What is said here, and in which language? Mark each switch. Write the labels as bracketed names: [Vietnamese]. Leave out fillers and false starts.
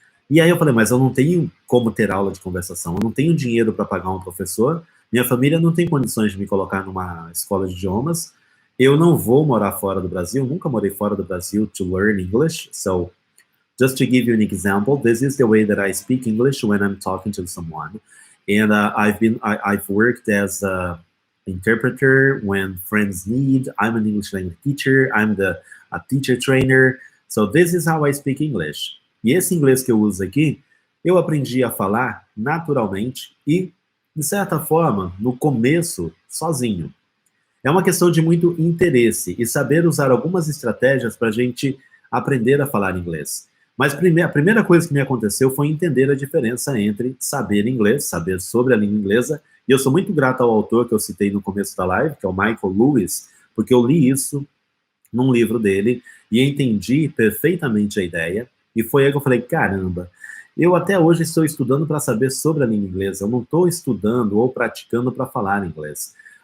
[Portuguese] E aí eu falei, mas eu não tenho como ter aula de conversação, eu não tenho dinheiro para pagar um professor, minha família não tem condições de me colocar numa escola de idiomas, eu não vou morar fora do Brasil, nunca morei fora do Brasil [English] to learn English, so just to give you an example, this is the way that I speak English when I'm talking to someone. And I've worked as an interpreter when friends need. I'm an English language teacher. I'm a teacher trainer. So this is how I speak English. [Portuguese] E esse inglês que eu uso aqui, eu aprendi a falar naturalmente e, de certa forma, no começo, sozinho. É uma questão de muito interesse e saber usar algumas estratégias para a gente aprender a falar inglês. Mas a primeira coisa que me aconteceu foi entender a diferença entre saber inglês, saber sobre a língua inglesa, e eu sou muito grato ao autor que eu citei no começo da live, que é o Michael Lewis, porque eu li isso num livro dele e entendi perfeitamente a ideia, e foi aí que eu falei, caramba, eu até hoje estou estudando para saber sobre a língua inglesa, eu não estou estudando ou praticando para falar inglês.